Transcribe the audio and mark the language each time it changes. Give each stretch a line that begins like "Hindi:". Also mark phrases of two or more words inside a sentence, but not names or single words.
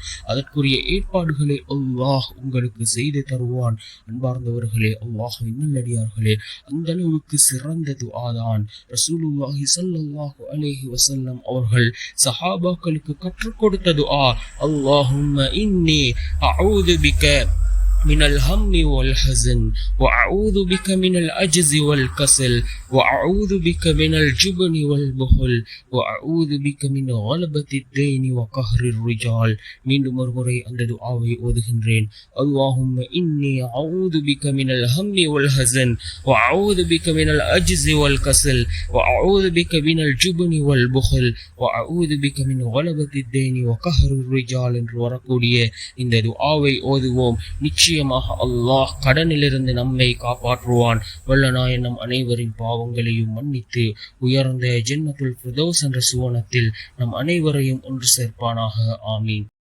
Tamil: அதற்குரிய ஏற்பாடுகளை அல்லாஹ் உங்களுக்கு செய்து தருவான். அன்பார்ந்தவர்களே, அல்லாஹ்வின் நல்லடியார்களே, அந்த அளவுக்கு சிறந்த துஆ தான்
Arabic: رسول الله صلى الله عليه وسلم
Tamil: அவர்கள் சஹாபாக்களுக்கு கற்றுக் கொடுத்த துஆ.
Arabic: اللهم إني أعوذ بك من الهم والحزن وأعوذ بك من العجز والكسل وأعوذ بك من الجبن والبخل وأعوذ بك من غلبة الدين وقهر الرجال.
Tamil: மீண்டும் ஒரு முறை அந்த துஆவை ஓதுகின்றேன்.
Arabic: اللهم إني أعوذ بك من الهم والحزن وأعوذ بك من العجز والكسل وأعوذ بك من الجبن والبخل وأعوذ بك من غلبة الدين وقهر الرجال
Tamil: என்று வரக்கூடிய இந்த துஆவை ஓதுவோம். நிச்சயமாக அல்லாஹ் கடனிலிருந்து நம்மை காப்பாற்றுவான். வல்லநாயன் நம் அனைவரின் பாவங்களையும் மன்னித்து உயர்ந்த ஜன்னத்துல் ஃபிர்தௌஸ் என்ற சுவனத்தில் நம் அனைவரையும் ஒன்று சேர்ப்பானாக. ஆமீன்.